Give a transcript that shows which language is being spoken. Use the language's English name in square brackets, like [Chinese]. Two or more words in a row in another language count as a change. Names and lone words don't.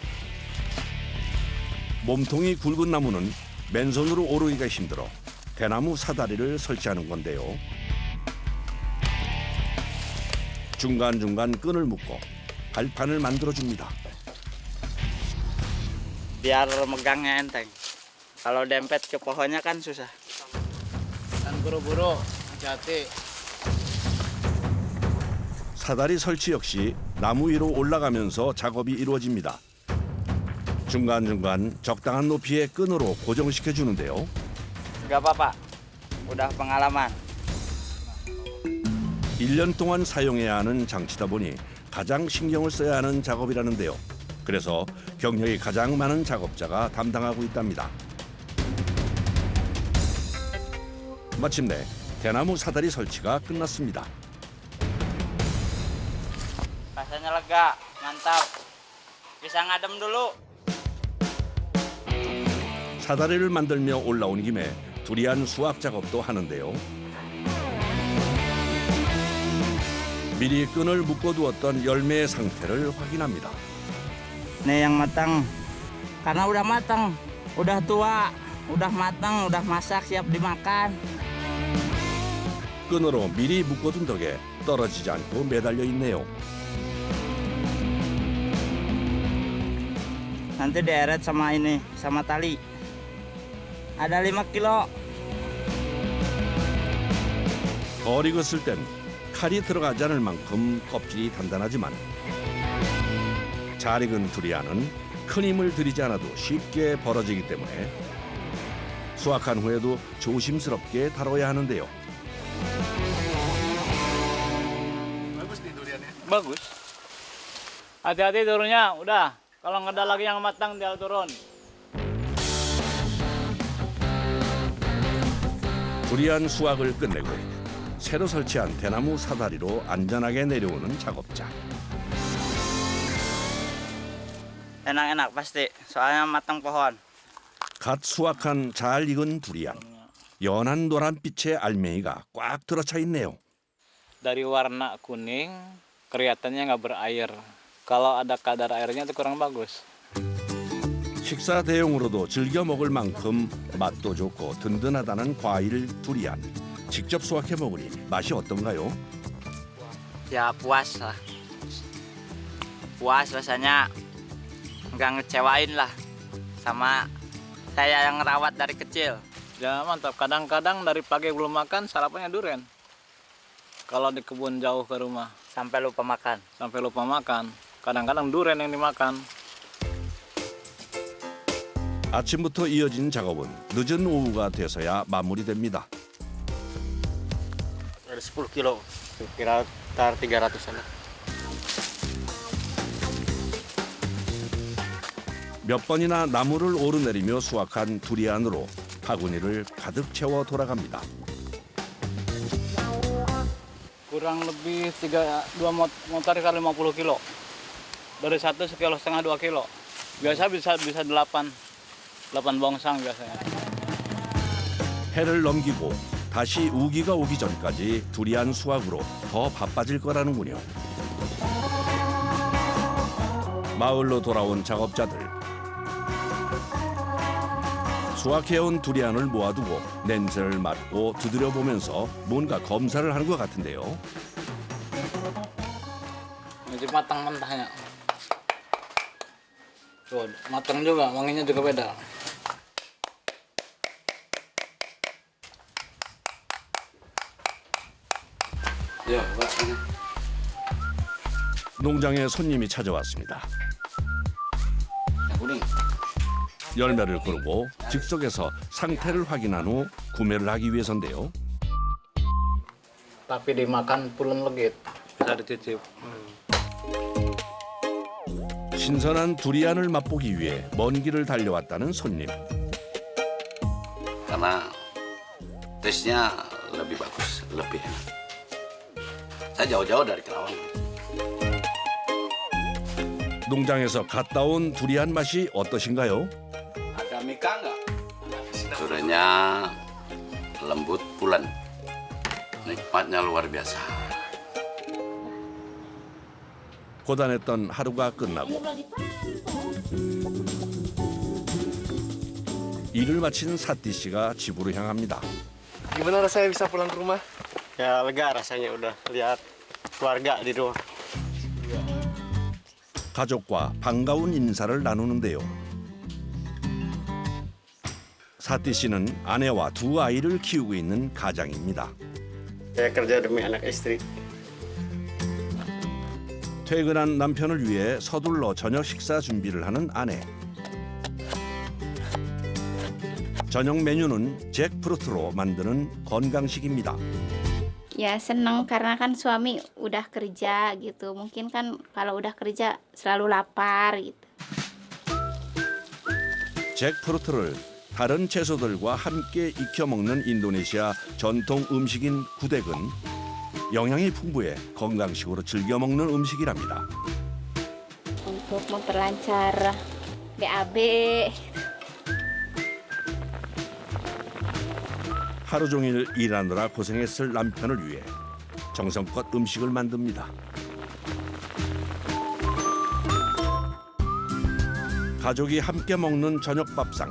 [Korean] 몸통이 굵은 나무는 맨손으로 오르기가 힘들어 대나무 사다리를 설치하는 건데요. 중간중간 끈을 묶고 발판을 만들어줍니다. [Indonesian] Biar megangnya enteng. Kalau dempet ke pohonnya kan susah. Dan buru-buru hati-hati. [Korean] 사다리 설치 역시 나무 위로 올라가면서 작업이 이루어집니다. 중간중간 적당한 높이의 끈으로 고정시켜 주는데요. [Indonesian] Gak apa-apa. Udah pengalaman. [Korean] 1년 동안 사용해야 하는 장치다 보니 가장 신경을 써야 하는 작업이라는데요. 그래서 경력이 가장 많은 작업자가 담당하고 있답니다. 마침내 대나무 사다리 설치가 끝났습니다. [Indonesian] Rasanya lega, mantap. Bisa ngadem dulu. [Korean] 사다리를 만들며 올라온 김에 두리안 수확 작업도 하는데요. 미리 끈을 묶어두었던 열매의 상태를 확인합니다. [Indonesian] Nih yang matang. Karena udah matang, udah tua, udah matang, udah masak, siap dimakan. [Korean] 끈으로 미리 묶어둔 덕에 떨어지지 않고 매달려 있네요. [Indonesian] Nanti dieret sama ini, sama tali. Ada 5 kilo. [Korean] 덜 익었을 땐 칼이 들어가지 않을 만큼 껍질이 단단하지만 잘 익은 두리안은 큰 힘을 들이지 않아도 쉽게 벌어지기 때문에 수확한 후에도 조심스럽게 다뤄야 하는데요. [Indonesian] Bagus. Hati-hati turunnya, udah. Kalau nggak ada lagi yang matang dia turun. [Korean] 두리안 수확을 끝내고 새로 설치한 대나무 사다리로 안전하게 내려오는 작업자. [Indonesian] Enak-enak pasti, soalnya matang pohon. [Korean] 갓 수확한 잘 익은 두리안. 연한 노란빛의 알맹이가 꽉 들어차 있네요. [Indonesian] Dari warna kuning kelihatannya nggak berair. Kalau ada kadar airnya itu kurang bagus. [Korean] 식사 대용으로도 즐겨 먹을 만큼 맛도 좋고 든든하다는 과일 두리안. 직접 수확해 먹으니 맛이 어떤가요? [Indonesian] Ya puas lah. Puas rasanya, nggak ngecewain lah. Sama saya yang ngerawat dari kecil. Ya mantap, kadang-kadang dari pagi belum makan, sarapannya durian. Kalau di kebun jauh ke rumah, Sampai lupa makan. sampai lupa makan. Kadang-kadang durian yang dimakan. [Korean] 아침부터 이어진 작업은 늦은 오후가 돼서야 마무리됩니다. [Indonesian] Ada 10 kilo, kira 300-an. [Korean] 몇 번이나 나무를 오르내리며 수확한 두리안으로 바구니를 가득 채워 돌아갑니다. [Indonesian] Kurang lebih 2 motor kali 50 kilo. Dari 1,5 kilo, 2 kilo. Biasa bisa 8 bongsang biasanya. [Korean] 해를 넘기고 다시 우기가 오기 전까지 두리안 수확으로 더 바빠질 거라는군요. 마을로 돌아온 작업자들. 수확해온 두리안을 모아두고 냄새를 맡고 두드려 보면서 뭔가 검사를 하는 것 같은데요. [Indonesian] Ini matang mentahnya. Tuh, matang juga, wanginya juga beda. [Korean] 농장에 손님이 찾아왔습니다. 열매를 고르고 즉석에서 상태를 확인한 후 구매를 하기 위해서인데요. [Indonesian] Tapi dimakan pulen legit, bisa dititip. [Korean] 신선한 두리안을 맛보기 위해 먼 길을 달려왔다는 손님. [Indonesian] Karena tesnya lebih bagus, lebih enak. Saya jauh-jauh dari Kerawang. [Korean] 농장에서 갔다 온 두리안 맛이 어떠신가요? [Indonesian] Ada mika nggak? Duriannya lembut, pulen. Nikmatnya luar biasa. [Korean] 고단했던 하루가 끝나고 일을 마친 사띠 씨가 집으로 향합니다. [Indonesian] Gimana rasanya bisa pulang ke rumah? Ya lega rasanya udah lihat keluarga di rumah. [Korean] 가족과 반가운 인사를 나누는데요. 사띠 씨는 아내와 2 아이를 키우고 있는 가장입니다. [Indonesian] Saya kerja demi anak istri. [Korean] 퇴근한 남편을 위해 서둘러 저녁 식사 준비를 하는 아내. 저녁 메뉴는 잭프루트로 만드는 건강식입니다. [Indonesian] Ya seneng karena kan suami udah kerja gitu. Mungkin kan kalau udah kerja selalu lapar gitu. [Korean] 잭프루트를 다른 채소들과 함께 익혀 먹는 인도네시아 전통 음식인 구덱은 영양이 풍부해 건강식으로 즐겨 먹는 음식이랍니다. [Indonesian] Untuk memperlancar BAB. [Korean] 하루 종일 일하느라 고생했을 남편을 위해 정성껏 음식을 만듭니다. 가족이 함께 먹는 저녁 밥상.